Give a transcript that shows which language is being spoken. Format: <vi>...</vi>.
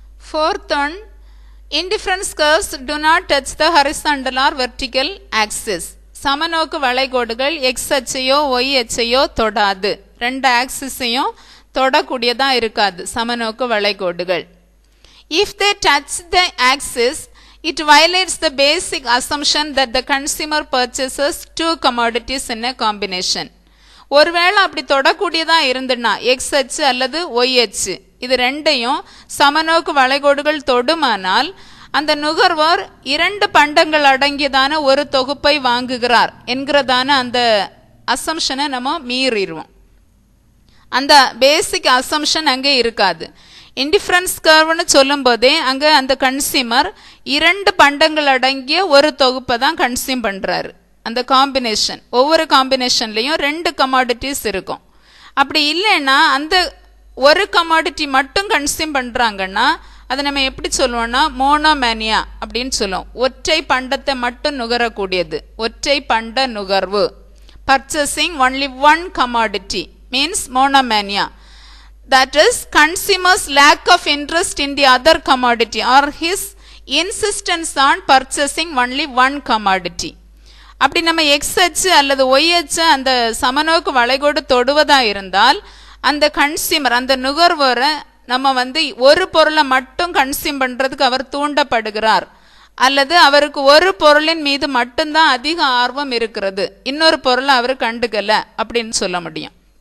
<en>Fourth one, indifference curves do not touch the horizontal or vertical axis.</en> <ta>சமநோக்கு வளைகோடுகள் X அச்சையோ Y அச்சையோ தொடாது. ரெண்டு ஆக்சிஸையும் தொடக்கூடியதா இருக்காது சமநோக்கு வளைகோடுகள்.</ta> <en>If they touch the axis, it violates the basic assumption that the consumer purchases two commodities in a combination.</en> <ta>ஒருவேளை அப்படி தொடக்கூடியதா இருந்துன்னா X அச்சு அல்லது Y அச்சு இது ரெண்டையும் சமநோக்கு வளைகோடுகள் தொடுமானால் அந்த நுகர்வோர் இரண்டு பண்டங்கள் அடங்கியதான ஒரு தொகுப்பை வாங்குகிறார் என்கிறதான அந்த அசம்ஷனை நம்ம மீறிடுவோம். அந்த பேசிக் அசம்ஷன் அங்கே இருக்காது. இண்டிஃபரன்ஸ் கர்வ்னு சொல்லும்போதே அங்கே அந்த கன்சியூமர் 2 பண்டங்கள் அடங்கிய ஒரு தொகுப்பை தான் கன்சியூம் பண்ணுறாரு. அந்த காம்பினேஷன், ஒவ்வொரு காம்பினேஷன்லேயும் 2 கமாடிட்டிஸ் இருக்கும். அப்படி இல்லைன்னா அந்த ஒரு கமாடிட்டி மட்டும் கன்சியூம் பண்ணுறாங்கன்னா அதை நம்ம எப்படி சொல்லுவோம்னா மோனோமேனியா அப்படின்னு சொல்லுவோம். ஒற்றை பண்டத்தை மட்டும் நுகரக்கூடியது, ஒற்றை பண்ட நுகர்வு.</ta> <en>Purchasing only one commodity means monomania. That is, consumer's lack of interest in the other commodity or his insistence on purchasing only one commodity.</en> <ta>அப்படி நம்ம எக்ஸ் அச்சு அல்லது ஒய் அச்சு அந்த சமநோக்கு வளைகோடு தொடுவதா இருந்தால் அந்த கன்சியூமர், அந்த நுகர்வோரை நம்ம ஒரு பொருளை மட்டும் கன்சியூம் பண்ணுறதுக்கு அவர் தூண்டப்படுகிறார், அல்லது அவருக்கு ஒரு பொருளின் மீது மட்டும்தான் அதிக ஆர்வம் இருக்கிறது, இன்னொரு பொருளை அவர் கண்டுக்கல அப்படின்னு சொல்ல முடியும்.</ta>